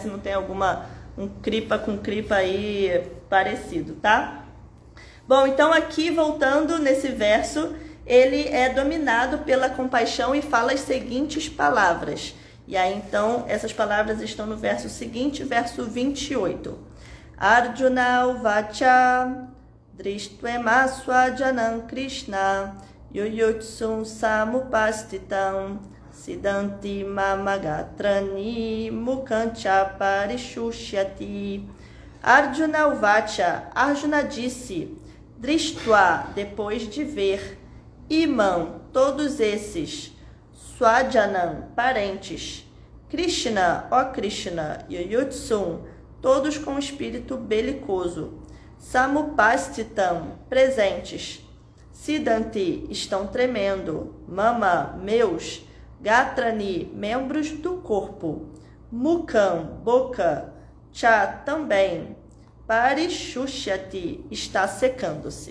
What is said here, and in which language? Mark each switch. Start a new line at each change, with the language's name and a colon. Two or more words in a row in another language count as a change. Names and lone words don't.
Portuguese: Se não tem um Kripa com Kripa aí parecido, tá? Bom, então aqui, voltando nesse verso, ele é dominado pela compaixão e fala as seguintes palavras. E aí, então, essas palavras estão no verso seguinte, verso 28.
Sanskrit: Arjuna uvacha drishtvam swajanam Krishna yoyotsum samupastitam siddhanti mamagatrani mukancha parishushyati. Arjuna uvacha,
Portuguese: Arjuna disse, drishtva, depois de ver, imam, todos esses, swajanam, parentes, Krishna, ó Krishna, yoyotsum, todos com espírito belicoso, samupastitam, presentes, siddhanti, estão tremendo, mama, meus, gatrani, membros do corpo, mukam, boca, cha, também, parishushyati, está secando-se.